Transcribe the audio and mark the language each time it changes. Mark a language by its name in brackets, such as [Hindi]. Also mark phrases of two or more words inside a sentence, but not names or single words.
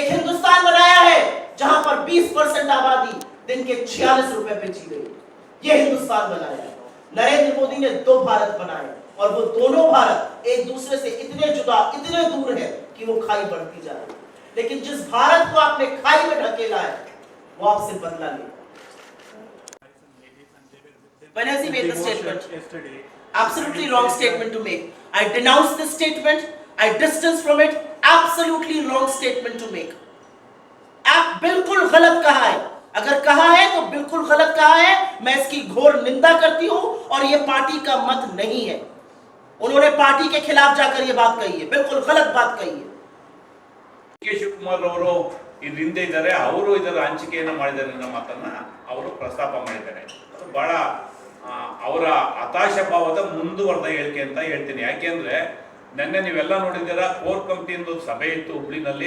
[Hindi] एक हिंदुस्तान बनाया है जहां पर 20% आबादी दिन के 46 रुपए पे जी रही है। यह हिंदुस्तान बनाया है। नरेंद्र मोदी ने 2 भारत बनाए और वो दोनों भारत एक दूसरे से इतने जुदा, इतने दूर है कि वो खाई बढ़ती जा रही है। लेकिन जिस भारत को आपने खाई में ढकेला है वो आपसे बदला ले। [English] When has he made the statement? Yesterday. Absolutely wrong statement to make. I denounce this statement. I distance from it. Absolutely wrong statement to make. [Hindi] आप बिल्कुल गलत कहा है। अगर कहा है तो बिल्कुल गलत कहा है। मैं इसकी घोर निंदा करती हूं और ये पार्टी का मत नहीं है। उन्होंने पार्टी के खिलाफ जाकर ये बात कही है, बिल्कुल गलत बात कही है। [Kannada] ಕೆ ಶಿವಕುಮಾರ್ ಅವರು ಇದ್ರ ಹಿಂದೆ ಇದ್ದಾರೆ, ಅವರು ಇದರ ಹಂಚಿಕೆಯನ್ನು ಮಾಡಿದ್ದಾರೆ ಅನ್ನೋ ಮಾತನ್ನ ಅವರು ಪ್ರಸ್ತಾಪ ಮಾಡಿದ್ದಾರೆ. ಅದು ಬಹಳ ಅವರ ಹತಾಶ ಭಾವದ ಮುಂದುವರೆದ ಹೇಳಿಕೆ ಅಂತ ಹೇಳ್ತೀನಿ. ಯಾಕೆಂದ್ರೆ ನಿನ್ನೆ ನೀವೆಲ್ಲ ನೋಡಿದ್ದೀರಾ, [English] core committeeಯಿಂದ [Kannada] ಸಭೆ ಇತ್ತು ಹುಬ್ಳಿನಲ್ಲಿ.